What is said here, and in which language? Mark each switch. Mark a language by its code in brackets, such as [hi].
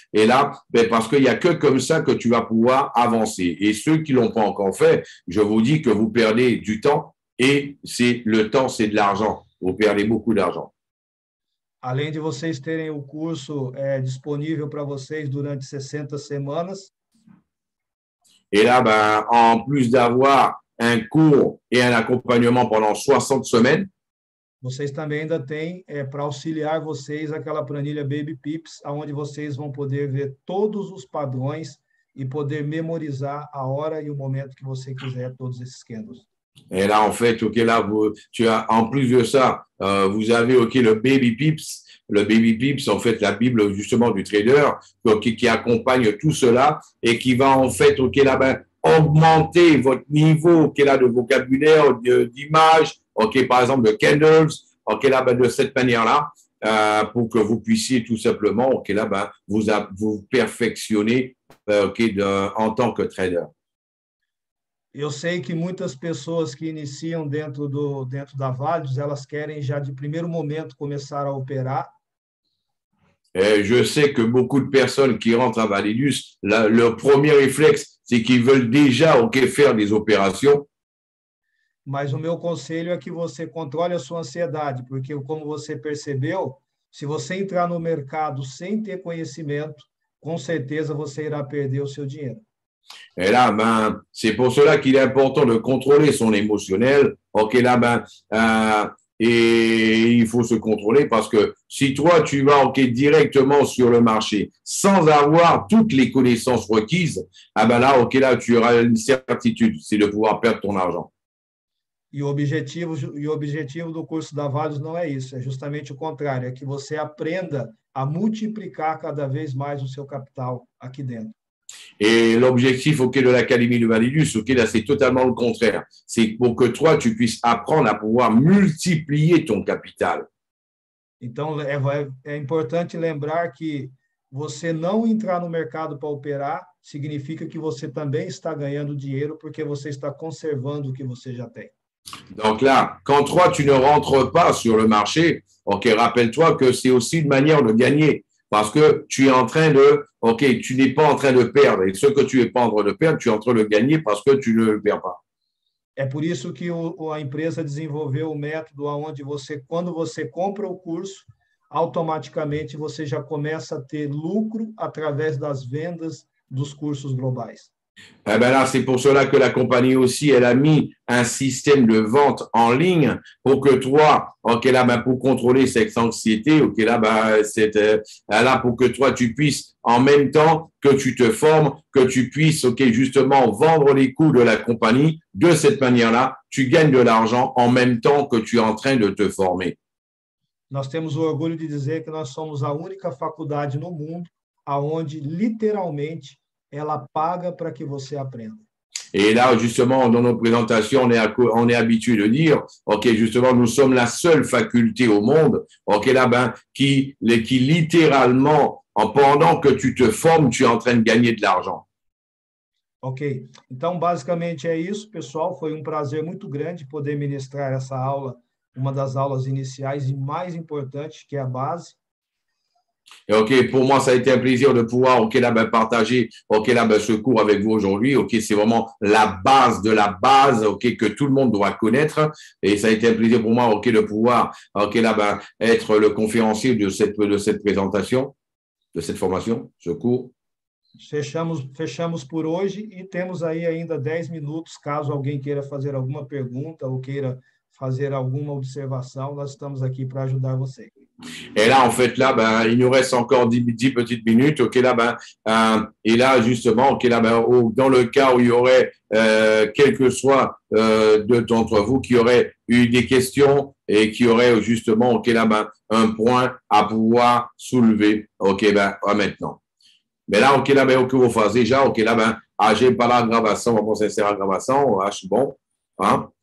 [fr] Et là, ben, parce qu'il n'y a que comme ça que tu vas pouvoir avancer. Et ceux qui l'ont pas encore fait, je vous dis que vous perdez du temps et c'est le temps, c'est de l'argent. Vous perdez beaucoup d'argent. [pt] Além de vocês terem o curso disponível para vocês durante 60 semanas. [fr] Et là, ben, en plus d'avoir un cours et un accompagnement pendant 60 semaines, [pt] vocês também ainda têm para auxiliar vocês aquela planilha Baby Pips, onde vocês vão poder ver todos os padrões e poder memorizar a hora e o momento que você quiser todos esses candles. [fr] Et là, en fait, ok, là, tu as, en plus de ça, vous avez, ok, le Baby Pips. Le Baby Pips, en fait, la Bible, justement, du trader, qui accompagne tout cela et qui va, en fait, ok, là, ben, augmenter votre niveau, ok, là, de vocabulaire, d'image, ok, par exemple, de candles, ok, là, ben, de cette manière-là, pour que vous puissiez tout simplement, ok, là, ben, vous perfectionner, ok, en tant que trader. [pt] Eu sei que muitas pessoas que iniciam dentro da Validus, elas querem já de primeiro momento começar a operar. [fr] Je sais que beaucoup de personnes qui rentrent à Validus, leur premier réflexe, c'est qu'ils veulent déjà faire des opérations. [pt] Mas o meu conselho é que você controle a sua ansiedade, porque, como você percebeu, se você entrar no mercado sem ter conhecimento, com certeza você irá perder o seu dinheiro. [fr] Et là, ben, c'est pour cela qu'il est important de contrôler son émotionnel. Ok, là, ben, et il faut se contrôler parce que si toi, tu vas directement sur le marché sans avoir toutes les connaissances requises, ah ben là, ok, là, tu auras une certitude, c'est de pouvoir perdre ton argent. [pt] E o objetivo do curso da Validus não é isso, é justamente o contrário, é que você aprenda a multiplicar cada vez mais o seu capital aqui dentro. [fr] Et l'objectif de l'Académie de Validus, là, c'est totalement le contraire. C'est pour que toi, tu puisses apprendre à pouvoir multiplier ton capital. [pt] Então, é importante lembrar que você não entrar no mercado para operar significa que você também está ganhando dinheiro porque você está conservando o que você já tem. [fr] Donc là, quand toi, tu ne rentres pas sur le marché, ok, rappelle-toi que c'est aussi une manière de gagner. Parce que tu es en train de, ok, tu n'es pas en train de perdre. Et ce que tu n'es pas en train de perdre, tu es en train de gagner parce que tu ne le perds pas. [pt] É por isso que a empresa desenvolveu o método onde você, quando você compra o curso, automaticamente você já começa a ter lucro através das vendas dos cursos globais. [fr] Eh ben là, c'est pour cela que la compagnie aussi, elle a mis un système de vente en ligne pour que toi, ok là, ben, pour contrôler cette anxiété, ok là, ben, là pour que toi, tu puisses en même temps que tu te formes, que tu puisses, ok, justement vendre les coûts de la compagnie de cette manière-là, tu gagnes de l'argent en même temps que tu es en train de te former. [pt] Nós temos o orgulho de dizer que nós somos a única faculdade no mundo aonde literalmente ela paga para que você aprenda. [fr] Et là, justement, dans nos présentations, on est habitué de dire, ok, justement, nous sommes la seule faculté au monde, ok, là, ben, qui littéralement, pendant que tu te formes, tu es en train de gagner de l'argent. [pt] Ok, então basicamente é isso, pessoal. Foi um prazer muito grande poder ministrar essa aula, uma das aulas iniciais e mais importantes, que é a base. [fr] Et ok, pour moi, ça a été un plaisir de pouvoir, ok, là, ben, partager, ok, là, ben, ce cours avec vous aujourd'hui. Ok, c'est vraiment la base de la base, ok, que tout le monde doit connaître. Et ça a été un plaisir pour moi, ok, de pouvoir, ok, là, ben, être le conférencier de cette présentation, de cette formation, ce cours. [pt] Fechamos por hoje e temos aí ainda 10 minutos, caso alguém queira fazer alguma pergunta ou queira fazer alguma observação, nós estamos aqui para ajudar você. [fr] Et là, en fait, là, ben, il nous reste encore 10 petites minutes. Ok, là, ben, et là, justement, ok, là, ben, dans le cas où il y aurait, quel que soit d'entre vous qui aurait eu des questions et qui aurait justement, ok, là, ben, un point à pouvoir soulever. Ok, ben, maintenant. Mais là, ok, là, ben, [pt] o que eu vou fazer já, ok, là, ben, [fr] j'ai pas la [pt] gravação, vamos encerrar a gravação, acho bom. Hein?